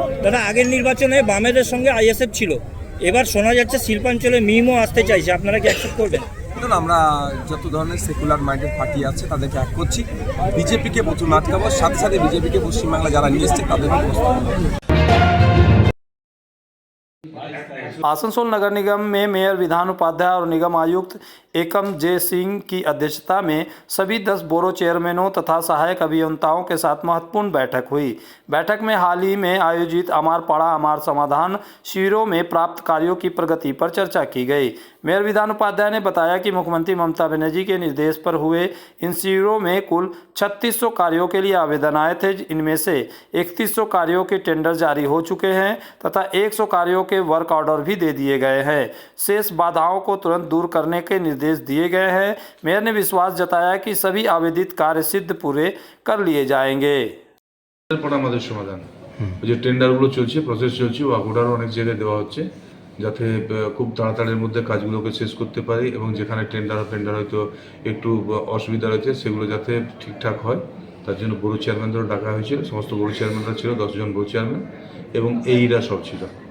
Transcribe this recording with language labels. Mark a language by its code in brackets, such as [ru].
[bn] দাদা, আগের নির্বাচনে বামেদের সঙ্গে আইএসএফ ছিল, এবার শোনা যাচ্ছে শিল্পাঞ্চলে মিমও আসতে চাইছে, আপনারা কি অ্যাকসেপ্ট করবেন? দেখুন, আমরা যত ধরনের সেকুলার মাইন্ডেড পার্টি আছে তাদেরকে এক করছি। বিজেপিকে প্রচুর আটকাবো, সাথে সাথে বিজেপিকে পশ্চিমবাংলা যারা নিয়ে এসছে তাদেরকে। [hi] आसनसोल नगर निगम में मेयर विधान उपाध्याय और निगम आयुक्त एकम जे सिंह की अध्यक्षता में सभी 10 बोरो चेयरमैनों तथा सहायक अभियंताओं के साथ महत्वपूर्ण बैठक हुई। बैठक में हाल ही में आयोजित अमार पड़ा अमार समाधान शिविरों में प्राप्त कार्यों की प्रगति पर चर्चा की गई। मेयर विधान उपाध्याय ने बताया कि मुख्यमंत्री ममता बनर्जी के निर्देश पर हुए इन शिविरों में कुल 3600 कार्यों के लिए आवेदन आए थे। इनमें से 3100 कार्यों के टेंडर जारी हो चुके हैं तथा 100 कार्यों के वर्क ऑर्डर भी दे दिए गए हैं। शेष बाधाओं को तुरंत दूर करने के निर्देश दिए गए हैं। मेयर ने विश्वास जताया कि सभी आवेदित कार्य सिद्ध पूरे कर लिए जाएंगे। [bn] আমাদের সমাধান, যে টেন্ডারগুলো চলছে, প্রসেস চলছে, ওয়ার্ক অর্ডারও অনেক জায়গায় দেওয়া হচ্ছে, যাতে খুব তাড়াতাড়ির মধ্যে কাজগুলোকে শেষ করতে পারি এবং যেখানে টেন্ডার হয়তো একটু অসুবিধা রয়েছে সেগুলো যাতে ঠিকঠাক হয়, তার জন্য বড় চেয়ারম্যানদেরও ডাকা হয়েছিল। সমস্ত বড় চেয়ারম্যানরা ছিল, 10 জন বড় চেয়ারম্যান, এবং এইরা সব ছিল।